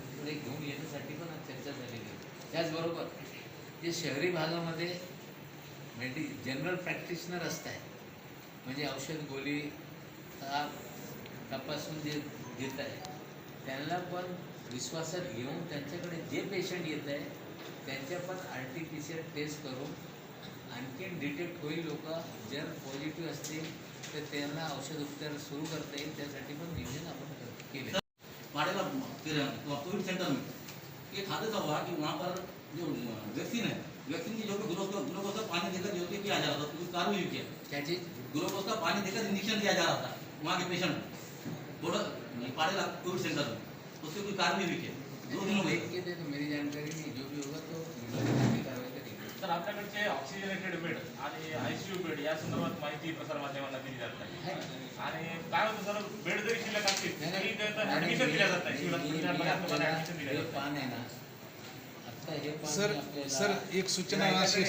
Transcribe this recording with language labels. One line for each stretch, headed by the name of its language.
Marathi: इकडे घेऊन येण्यासाठी पण आज चर्चा झालेली आहे. त्याचबरोबर जे शहरी भागामध्ये जनरल प्रॅक्टिशनर असतात, म्हणजे औषध गोळी ताप तपासून जे घेत आहे त्यांना पण विश्वासात घेऊन त्यांच्याकडे जे पेशंट येत आहे त्यांच्या पण RT-PCR टेस्ट करून आणखीन डिटेक्ट होईल. लोक जर पॉझिटिव्ह असतील तर त्यांना औषध उपचार सुरू करता येईल, त्यासाठी पण नियोजन आपण केले.
Hindi: पाड़ेला कोविड सेंटर में एक हादसा हुआ कि वहाँ पर जो वैक्सीन है, वैक्सीन की जो कि ग्लूकोज का पानी देकर जो कि किया जा रहा था, उसकी कार्रवाई किया। क्या चीज? ग्लूकोज का पानी देकर इंजेक्शन दिया जा रहा था वहाँ के पेशेंट पाड़ेला कोविड सेंटर में, उससे कोई कार्रवाई भी किया। 2 दिन हो गए। देख के दे तो मेरी जानकारी नहीं, जो भी होगा तो कार्रवाई करेंगे.
Marathi: तर आपल्याकडचे ऑक्सिजनेटेड बेड आणि ICU बेड या संदर्भात माहिती प्रसार माध्यमांना दिली जात नाही. आणि काय होतं सर, बेड जरी शिल्लक असतील तरी ऍडमिशन दिल्या जात नाही. ऍडमिशन दिल्या जात पान आहे ना, आता हे पान सर आपल्याला- सर एक सूचना अशी